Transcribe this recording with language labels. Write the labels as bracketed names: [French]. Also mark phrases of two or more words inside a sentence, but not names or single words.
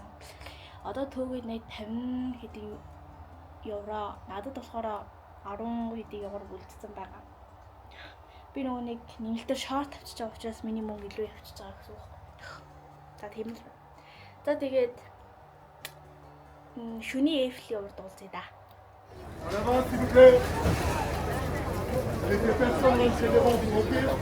[Mongolian] Одоо төөгийн нэг 50 хэдийн евро. Надад болохоор 10 хэдийн евро үлдсэн байгаа. Би нөгөө нэг нэмэлтээр шорт авчиж байгаа учраас миний мөнгө илүү явчихж байгаа гэсэн үг. За тийм л. За тэгээд шүний Эйфелийн урд уулзъя да. [French] Allez, s'il vous plaît. Avec les personnes, c'est devant vous, ok?